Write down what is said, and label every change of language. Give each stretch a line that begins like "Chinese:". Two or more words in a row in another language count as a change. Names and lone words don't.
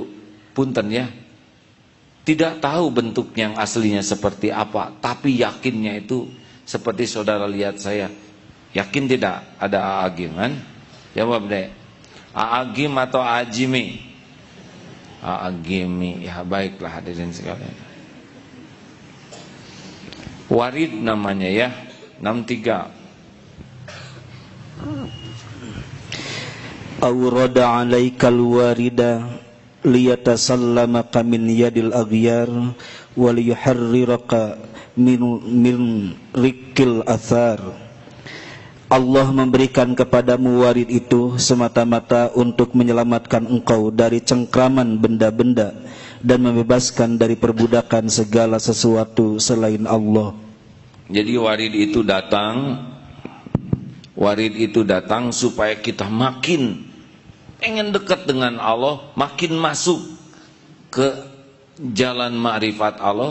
Indonesian: Punten ya, tidak tahu bentuk yang aslinya seperti apa, tapi yakinnya itu seperti saudara lihat saya. Yakin tidak ada Aagim kan? Jawab deh. Aagim atau Ajimi? Aagimi. Ya baiklah hadirin sekalian. Warid namanya ya, 63.
Arabic: أورد عليك الوارد ليتسلم من يد الأغيار وليحررك من رق الآثار. Allah memberikan kepadamu warid itu semata-mata untuk menyelamatkan engkau dari cengkraman benda-benda dan membebaskan dari perbudakan segala sesuatu selain Allah. Jadi warid itu datang supaya kita makin pengen dekat dengan Allah, makin masuk ke jalan ma'rifat Allah.